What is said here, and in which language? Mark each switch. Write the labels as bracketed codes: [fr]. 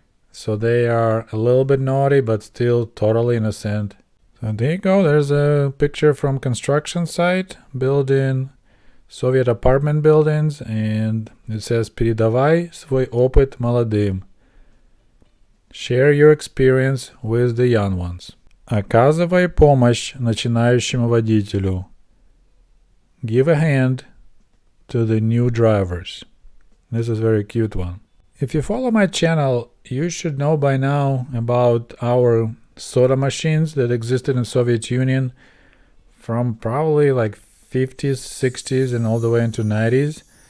[en] So they are a little bit naughty, but still totally innocent. So there you go. There's a picture from construction site, building Soviet apartment buildings, and it says [ru] «Передавай свой опыт молодым». [en] Share your experience with the young ones. [ru] Оказывай помощь начинающему водителю. [en] Give a hand to the new drivers. This is a very cute one. If you follow my channel, you should know by now about our soda machines that existed in Soviet Union from probably like 50s, 60s, and all the way into 90s.